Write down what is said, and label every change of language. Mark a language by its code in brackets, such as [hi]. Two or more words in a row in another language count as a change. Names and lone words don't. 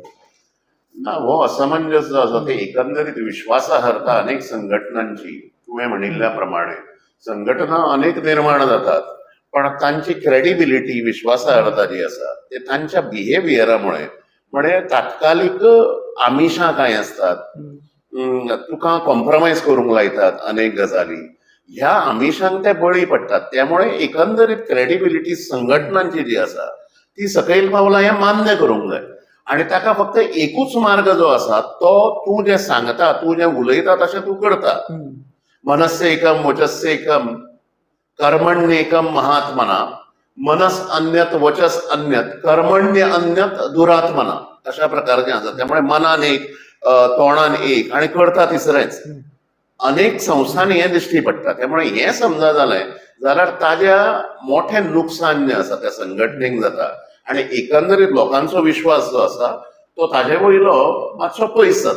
[kok] ना, हो असमंजस जो आसा ते एकंदरीत विश्वासार्हता अनेक संघटनांची तुवें म्हणिल्ल्या प्रमाणे संघटना अनेक निर्माण जातात, पण तांची क्रेडिबिलिटी, विश्वासार्हता जी आसा ते तांच्या बिहेवियरामुळे, म्हणजे तात्कालिक आमिशां कांय असतात, तुका कॉम्प्रोमायज करूंक लायतात अनेक गजाली, ह्या आमिशांक ते बळी पडटात. त्यामुळे एकंदरीत क्रेडिबिलिटी संघटनांची जी आसा ती सकयल पावला हें मान्य करूंक जाय. आणि ताका फक्त एकूच मार्ग जो आसा तो तूं जें सांगता, तूं जें उलयता तशें तूं करता. [sa] मनस्य एकम वचस्य एकम कर्मण्येकम महात्मना, मनस अन्यत वचस अन्यत कर्मण्य अन्यत दुरात्मना, [kok] अशा प्रकारचें आसा. त्यामुळे मनान एक, तोंडान एक आणि करता तिसरेंच. अनेक संस्थांनी हें दिश्टी पडटा. त्यामुळे हें समजा जालें जाल्यार ताज्या मोठें नुकसान जें आसा त्या संघटनेक जाता आणि एकंदरीत लोकांचो विश्वास जो आसा तो ताजे वयलो मातसो पयस जाता.